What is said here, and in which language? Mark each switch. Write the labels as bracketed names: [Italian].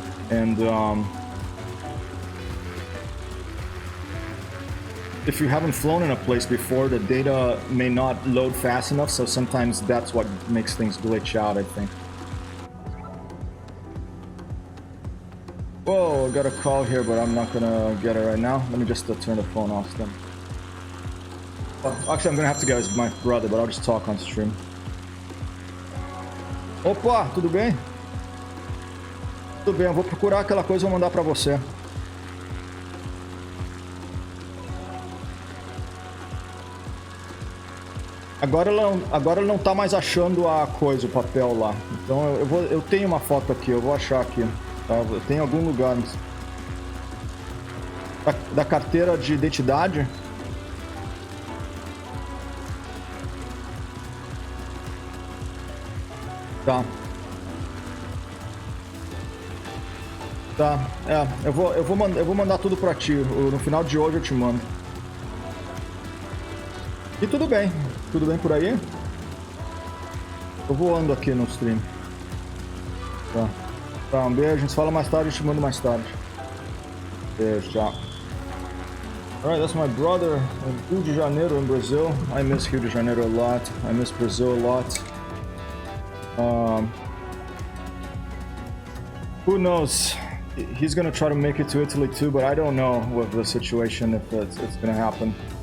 [English] And if you haven't flown in a place before, the data may not load fast enough, so sometimes that's what makes things glitch out, I think. Whoa, I got a call here, but I'm not gonna get it right now. Let me just turn the phone off then. Actually, I'm gonna have to get with my brother, but I'll just talk on stream. [Portuguese] Opa, tudo bem? Tudo bem, eu vou procurar aquela coisa e vou mandar pra você. Agora ele não tá mais achando a coisa, o papel lá. Então eu tenho uma foto aqui, eu vou achar aqui. Tá? Eu tenho em algum lugar. Da carteira de identidade. Tá. Tá, eu vou mandar tudo pra ti. No final de hoje eu te mando. E tudo bem por aí? Eu voando aqui no stream. Tá, um beijo, a gente se fala mais tarde, eu te mando mais tarde. Beijo, tchau. [English] Alright, that's my brother in Rio de Janeiro in Brazil. I miss Rio de Janeiro a lot. I miss Brazil a lot. Who knows? He's gonna try to make it to Italy too, but I don't know with the situation if it's gonna happen.